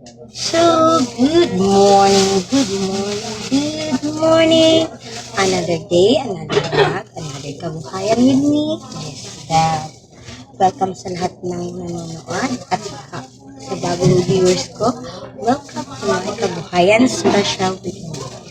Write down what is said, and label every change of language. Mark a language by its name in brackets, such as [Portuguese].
[English] So, good morning, good morning, good morning. Another day, another vlog, another kabuhayan with me. Yes, Dad. [Filipino] Welcome sa lahat ng nanonood at sa bagong viewers ko. [English] Welcome to my kabuhayan special with me.